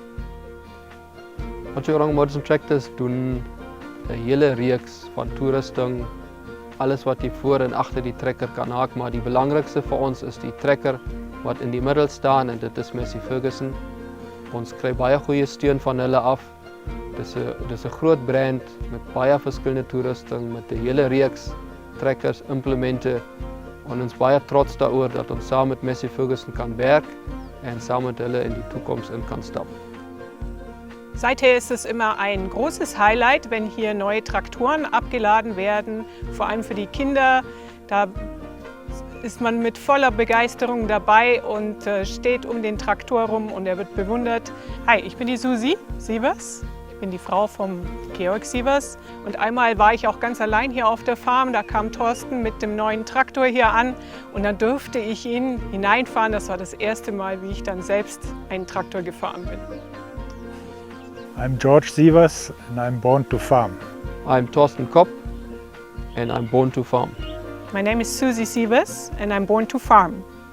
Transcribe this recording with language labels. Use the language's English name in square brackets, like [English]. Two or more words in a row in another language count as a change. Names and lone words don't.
[Afrikaans] Otjiwarongo Motors and Tractors doen 'n hele reeks van toerusting, alles wat jy voor en agter die trekker kan haak, maar die belangrikste vir ons is die trekker wat in die middel staan en dit is Massey Ferguson. Ons kry baie goeie steun van hulle af. Dis 'n groot brand met baie verskillende toerusting met 'n hele reeks trekkers, implemente en ons baie trots daaroor dat ons saam met Massey Ferguson kan werk en saam met hulle in die [German] Zukunft in kann [Afrikaans] stap. [German] Seither ist es immer ein großes Highlight, wenn hier neue Traktoren abgeladen werden, vor allem für die Kinder. Da ist man mit voller Begeisterung dabei und steht um den Traktor rum und er wird bewundert. Hi, ich bin die Susi Sievers. Ich bin die Frau vom Georg Sievers und einmal war ich auch ganz allein hier auf der Farm. Da kam Thorsten mit dem neuen Traktor hier an und dann durfte ich ihn hineinfahren. Das war das erste Mal, wie ich dann selbst einen Traktor gefahren bin. [English] I'm George Sievers and I'm born to farm. I'm Thorsten Kopp and I'm born to farm. My name is Susie Sievers and I'm born to farm.